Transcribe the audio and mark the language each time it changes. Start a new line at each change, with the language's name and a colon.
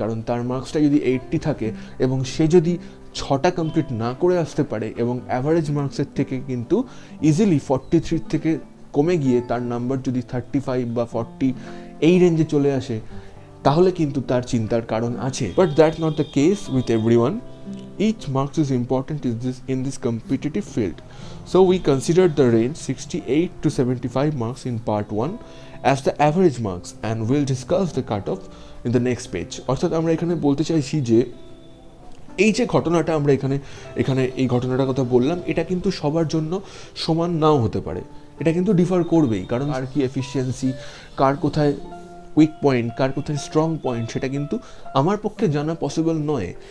Bangla: কারণ তার মার্কসটা যদি 80 থাকে এবং সে যদি 6টা কমপ্লিট না করে আসতে পারে, এবং অ্যাভারেজ মার্কসের থেকে কিন্তু ইজিলি 43 থেকে কমে গিয়ে তার নাম্বার যদি 35 বা 40 এই রেঞ্জে চলে আসে, তাহলে কিন্তু তার চিন্তার কারণ আছে।
English: But that's not the case with everyone. Each marks is important in this competitive field. So we considered the range 68 to 75 marks in part 1 as the average marks, and we'll discuss the cutoff in the next page.
Bangla: অর্থাৎ আমরা এখানে বলতে চাইছি যে এই যে ঘটনাটা আমরা এখানে এই ঘটনাটার কথা বললাম, এটা কিন্তু সবার জন্য সমান নাও হতে পারে, এটা কিন্তু ডিফার করবেই, কারণ আর কি এফিসিয়েন্সি, কার কোথায় উইক পয়েন্ট, কার কোথায় স্ট্রং পয়েন্ট, সেটা কিন্তু আমার পক্ষে জানা পসিবল নয়।